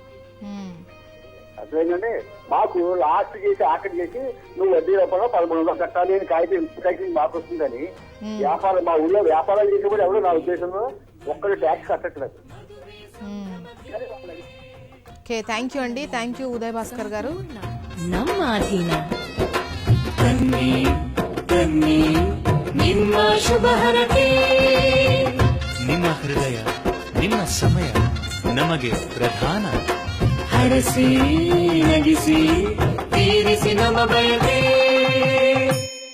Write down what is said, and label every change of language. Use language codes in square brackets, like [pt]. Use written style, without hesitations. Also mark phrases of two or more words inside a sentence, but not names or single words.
[te] అట్లేదండి, మాకు లాస్ట్ చేసి ఆఖరి చేసి నువ్వు వడ్డీ రూపంలో 1300 కట్టాలి అని కాగితం [en] income tax [te] మాకు వస్తుందని వ్యాపారం మా ఊళ్ళో వ్యాపారాలు చేసి కూడా ఎవరు నా ఉద్దేశంలో ఒక్కటి ట్యాక్స్ కట్టట్లేదు. [en] okay, thank you అండి. thank you ఉదయ్ భాస్కర్ గారు. [kn] ನಮ್ಮ ಅಧೀನ ತನ್ನಿ ತನ್ನಿ ನಿಮ್ಮ ಶುಭ ಹರಕೆ. ನಿಮ್ಮ ಹೃದಯ ನಿಮ್ಮ ಸಮಯ ನಮಗೆ ಪ್ರಧಾನ. ಹರಸಿ ನಗಿಸಿ ತೀರಿಸಿ ನಮ್ಮ ಬಯಕೆ.